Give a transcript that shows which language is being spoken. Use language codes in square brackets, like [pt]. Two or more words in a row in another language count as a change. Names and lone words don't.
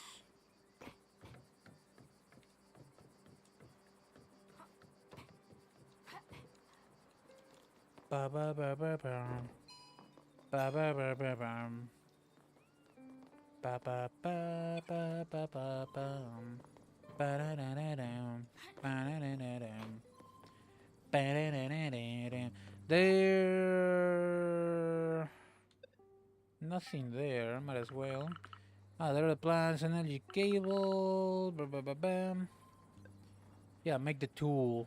[en] Ba ba ba ba ba. Ba ba ba ba ba. Ba ba ba ba ba ba ba. Ba da da da da. Ba da da da da. Ba da da da da. There. Nothing there. Might as well. Ah, there are the plants, energy cable. Ba ba ba bam. Yeah, make the tool.